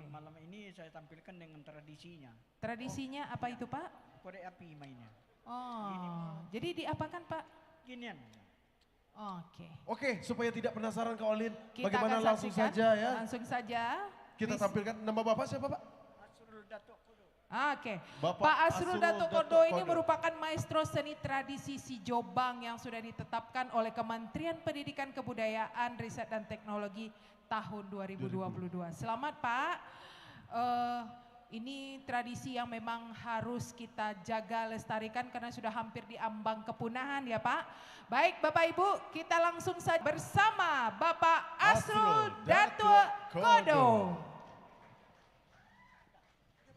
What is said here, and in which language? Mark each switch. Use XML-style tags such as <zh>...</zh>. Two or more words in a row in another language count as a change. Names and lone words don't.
<id>Malam ini saya tampilkan dengan tradisinya. Tradisinya apa itu Pak? Korek api mainnya. Oh, jadi diapakan Pak? Ginian. Oke. Oke, supaya tidak penasaran Kak Olin, Kita bagaimana akan langsung saksikan, saja ya. Langsung saja. Kita tampilkan, nama Bapak siapa Pak? Asrul Datuk Kudu. Oke, Bapak Pak Asrul Asrul Datuk Datuk Kodo ini Kodo. merupakan maestro seni tradisi si Jobang yang sudah ditetapkan oleh Kementerian Pendidikan Kebudayaan, Riset dan Teknologi tahun 2022. Selamat Pak. Ini tradisi yang memang harus kita jaga lestarikan karena sudah hampir di ambang kepunahan ya Pak. Baik Bapak Ibu, kita langsung saja bersama Bapak Asrul Datuk Kodo.</id>